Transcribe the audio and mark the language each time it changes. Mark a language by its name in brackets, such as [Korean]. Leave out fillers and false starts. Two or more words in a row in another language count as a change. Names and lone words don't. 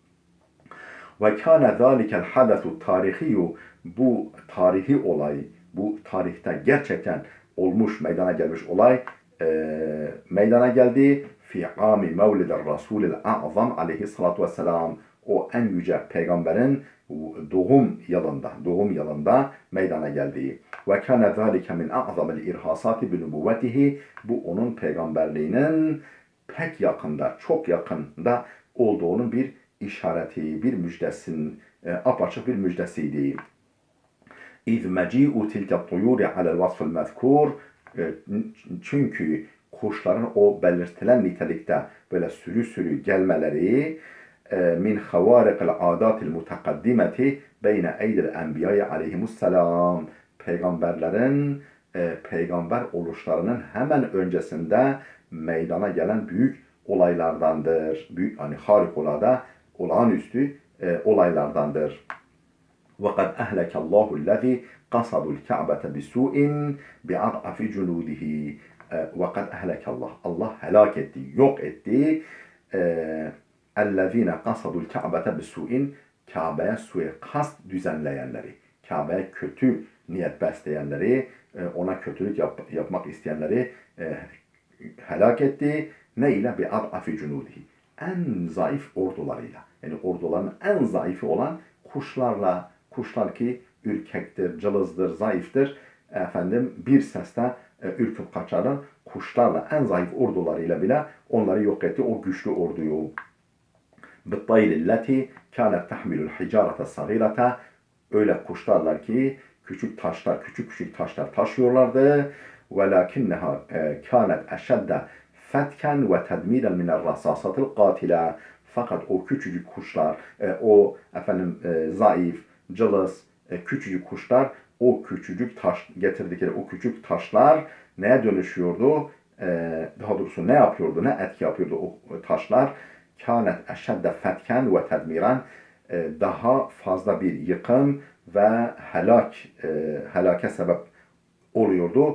[Arabic] وكان ذلك الحدث التاريخي [Turkish] bu tarihi olay, bu tarihte gerçekten olmuş, meydana gelmiş olay meydana geldi. [Arabic] في عام مولد الرسول الأعظم عليه الصلاة والسلام [Turkish] o en yüce peygamberin doğum yılında meydana geldi. [Arabic] وكان ذلك من أعظم الإرهاصات بنبوته [Turkish] bu onun peygamberliğinin pek yakında, çok yakında olduğunun bir işareti, bir müjdesin, apaçık bir müjdesiydi. [Arabic] إذ مجيء تلك الطيور على الوصف المذكور [Turkish] çünkü kuşların o belirtilen nitelikte böyle sürü gelmeleri [Arabic] من خوارق العادات المتقدمة بين يدي الأنبياء عليهم السلام [Turkish] peygamberlerin peygamber oluşlarının hemen öncesinde meydana gelen büyük olaylardandır. Büyük hani harikulade, olağanüstü olaylardandır. [Arabic] وَقَدْ أَهْلَكَ اللّٰهُ الَّذ۪ي قَصَدُ الْكَعْبَةَ بِسُوءٍ بِعَضْعَفِ جُنُودِهِ وَقَدْ أَهْلَكَ اللّٰهُ [Turkish] Allah helak etti, yok etti. [Arabic] اَلَّذ۪ينَ قَصَدُ الْكَعْبَةَ بِسُوءٍ [Turkish] Kabe'ye suikast düzenleyenleri, Kabe'ye kötü niyet besleyenleri, ona kötülük yapmak isteyenleri helak etti. Ne ile? [Arabic] بِعَضْعَفِ جُنُودِهِ [Turkish] En zayıf ordularıyla. Yani orduların en zayıfı olan kuşlarla, kuşlar ki ürkektir, cılızdır, zayıftır. Efendim bir seste ürküp kaçarlar. Kuşlarla en zayıf ordularıyla bile onları yok etti o güçlü orduyu. [Arabic] بِالطَّيْلِ الَّتِي كَانَتْ تَحْمِلُ الْحِجَارَةَ الصَّغِيرَةَ [Turkish] Öyle kuşlarlar ki küçük küçük taşlar taşıyorlardı. [Arabic] وَلَكِنَّهَا كَانَتْ أَشَدَّ فَتْكًا وَتَدْمِيرًا مِنَ الرَّصَاصَةِ الْقَاتِلَةِ [Turkish] Fakat o küçücük kuşlar, o efendim zayıf, cılız, küçücük kuşlar, o küçücük getirdikleri o küçük taşlar neye dönüşüyordu? daha doğrusu ne yapıyordu, ne etki yapıyordu o taşlar? [Arabic] كانت أشد فتكا وتدميرا, [Turkish] daha fazla bir yıkım ve helake sebep oluyordu.